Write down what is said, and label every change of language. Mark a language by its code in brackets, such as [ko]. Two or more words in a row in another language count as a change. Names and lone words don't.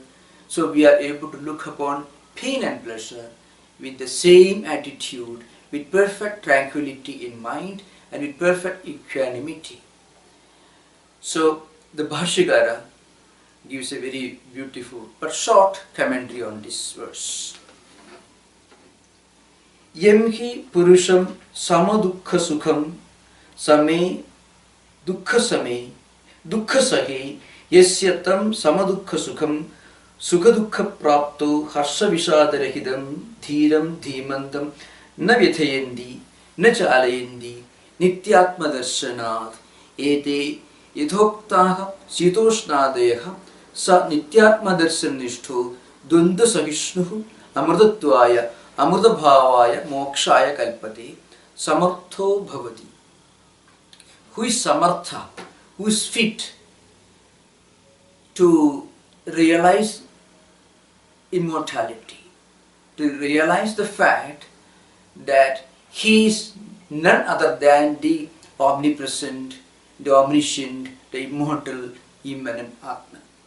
[en] So we are able to look upon pain and pleasure with the same attitude, with perfect tranquility in mind and with perfect equanimity. So the Bhashyakara gives a very beautiful but short commentary on this verse. [sa] यं हि पुरुषं समदुःखसुखं समे दुःख सहे यस्य तम् समदुःखसुखं सुख-दुःख प्राप्तो हर्ष विषादरहितम् धीरं धीमन्तम् न व्यथयन्ति न चालयन्ति नित्यात्म दर्शनात् एते यथोक्ताः शीतोष्णादयः स नित्यात्म दर्शननिष्ठो द्वन्द्व सहिष्णुः अमृतत्वाय अमृत-भावाय मोक्षाय कल्पते समर्थो भवति. [en] Who is samartha? Who is fit to realize immortality, to realize the fact that he is none other than the omnipresent, the omniscient, the immortal, immanent Atman.